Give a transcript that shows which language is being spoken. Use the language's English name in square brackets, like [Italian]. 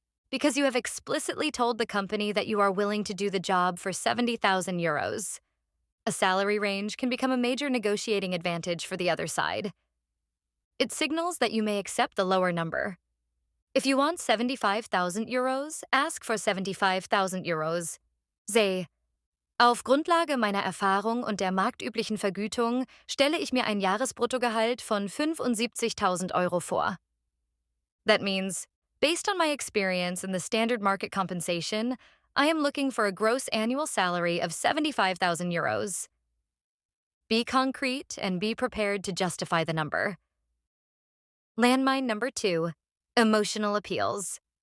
[English] Because you have explicitly told the company that you are willing to do the job for 70,000 euros. A salary range can become a major negotiating advantage for the other side. It signals that you may accept the lower number. If you want 75,000 euros, ask for 75,000 euros. [German] Say, auf Grundlage meiner Erfahrung und der marktüblichen Vergütung stelle ich mir ein Jahresbruttogehalt von 75.000 Euro vor. [English] That means, based on my experience in the standard market compensation, I am looking for a gross annual salary of 75,000 euros. Be concrete and be prepared to justify the number. Landmine number 2, emotional appeals.